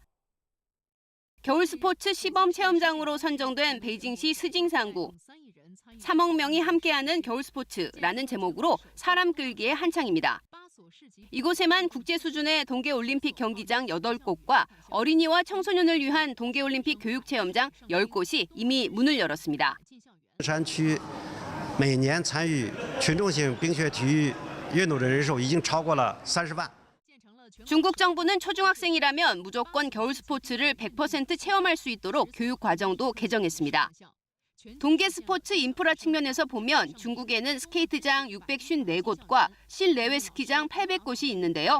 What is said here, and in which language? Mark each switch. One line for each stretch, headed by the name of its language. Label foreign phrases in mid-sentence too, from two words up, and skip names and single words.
Korean: 겨울 스포츠 시범 체험장으로 선정된 베이징시 스징상구. 3억 명이 함께하는 겨울 스포츠라는 제목으로 사람 끌기에 한창입니다. 이곳에만 국제 수준의 동계올림픽 경기장 8곳과 어린이와 청소년을 위한 동계올림픽 교육체험장 10곳이 이미 문을 열었습니다.
Chinese: 每年参与群众性冰雪体育运动的人数已经超过了30万。
Korean: 중국 정부는 초중학생이라면 무조건 겨울 스포츠를 100% 체험할 수 있도록 교육 과정도 개정했습니다. 동계 스포츠 인프라 측면에서 보면 중국에는 스케이트장 654곳과 실내외 스키장 800곳이 있는데요.